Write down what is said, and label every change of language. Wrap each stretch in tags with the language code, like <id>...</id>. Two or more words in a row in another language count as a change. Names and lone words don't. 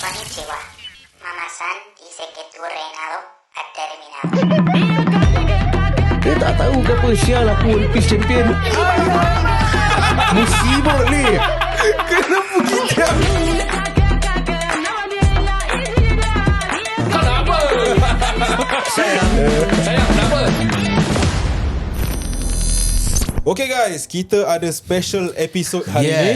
<es>Konnichiwa. Mama-san dice que tu reinado ha terminado.</es> <ms>Dia tak tahu ke apa. Sial aku</ms> <en>Olympic champion.</en> <ms>Musibah ni. Kenapa kita? Kenapa? Sayang, kenapa?</ms> <en>Okay guys,</en> <ms>kita ada</ms> <en>special episode</en> <ms>hari ni.</ms>